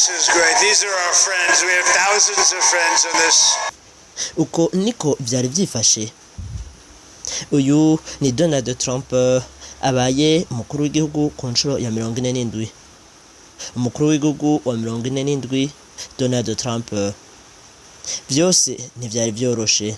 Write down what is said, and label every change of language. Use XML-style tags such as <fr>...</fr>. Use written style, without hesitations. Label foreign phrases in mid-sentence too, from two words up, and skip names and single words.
<en>great. These are our friends. We have thousands of friends in this.</en> <rn>Uko niko byari byifashe. Uyu ni Donald Trump abaye umukuru w'igihugu ku nshuro ya 47. Umukuru w'igihugu wa 47 Donald Trump. Byose ntibyari byoroshe.</rn>